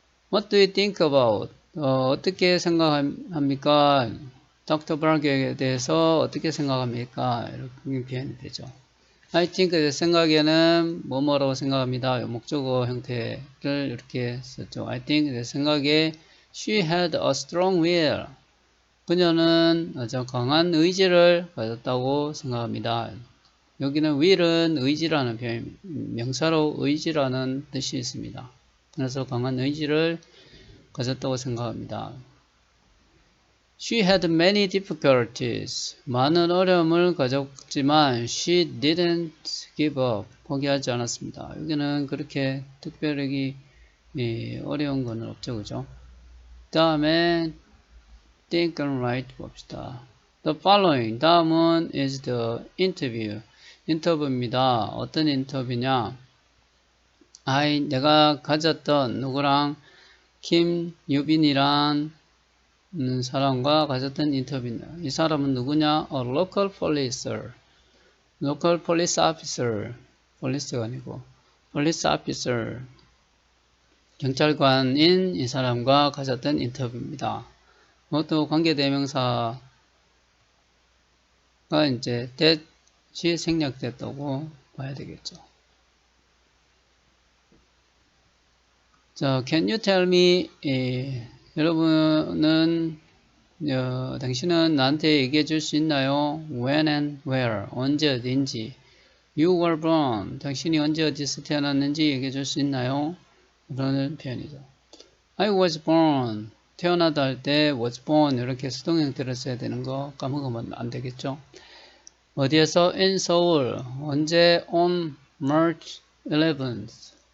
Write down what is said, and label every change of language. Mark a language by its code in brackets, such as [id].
[en] What do you think about? [ko] 어떻게 생각합니까? 닥터 브라그에 대해서 어떻게 생각합니까? 이렇게 표현이 되죠. [en] I think [ko] 내 생각에는 뭐뭐라고 생각합니다. 목적어 형태를 이렇게 썼죠. [en] I think [ko] 내 생각에 [en] she had a strong will. [ko] 그녀는 아주 강한 의지를 가졌다고 생각합니다. 여기는 will은 의지라는 표현, 명사로 의지라는 뜻이 있습니다. 그래서 강한 의지를 가졌다고 생각합니다. [en] She had many difficulties. [ko] 많은 어려움을 가졌지만 [en] she didn't give up. [ko] 포기하지 않았습니다. 여기는 그렇게 특별히 어려운 건 없죠. 그죠? 다음에 [en] think and write [ko] 봅시다. [en] The following. [ko] 다음은 [en] is the interview. [ko] 인터뷰입니다. 어떤 인터뷰냐? 내가 가졌던 누구랑 김유빈이란 사람과 가졌던 인터뷰입니다. 이 사람은 누구냐? [en] A local policer. local police officer. [ko] police가 아니고 police officer. 경찰관인 이 사람과 가졌던 인터뷰입니다. 그것도 관계대명사가 이제 that이 생략됐다고 봐야 되겠죠. 자, [en] can you tell me, [ko] 여러분은, 당신은 나한테 얘기해 줄 수 있나요? [en] When and where, [ko] 언제 어딘지. [en] You were born, [ko] 당신이 언제 어디서 태어났는지 얘기해 줄 수 있나요? 그러는 표현이죠. [en] I was born, [ko] 태어나다 할 때 was born 이렇게 수동 형태를 써야 되는 거 까먹으면 안 되겠죠. 어디에서? [en] In Seoul, [ko] 언제? [en] On March 11th.